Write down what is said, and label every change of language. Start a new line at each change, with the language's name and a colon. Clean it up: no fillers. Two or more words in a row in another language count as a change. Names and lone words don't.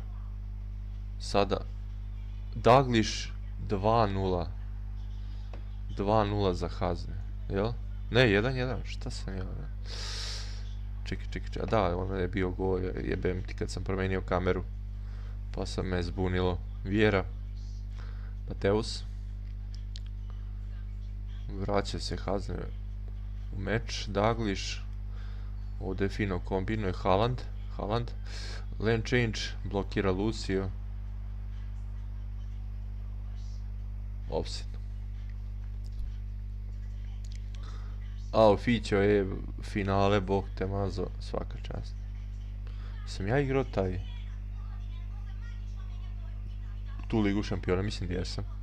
Serbian: Sada Daglish 2-0. 2-0 za Hazne. Jel? Ne, 1-1. Šta sam ja? Čekaj. Da, ono je bio gol. Jebem ti kad sam promenio kameru. Pa sam me zbunilo. Vieira. Mateus. Vraća se Hazne u meč. Daglish. Ovdje fino kombinuje Haaland.
English: Lane change,
Serbian: blokira Lucio. Offset. A, Fićo je finale, bog te mazo, svaka čast. Sam ja igrao taj... tu ligu šampiona, mislim da jesam.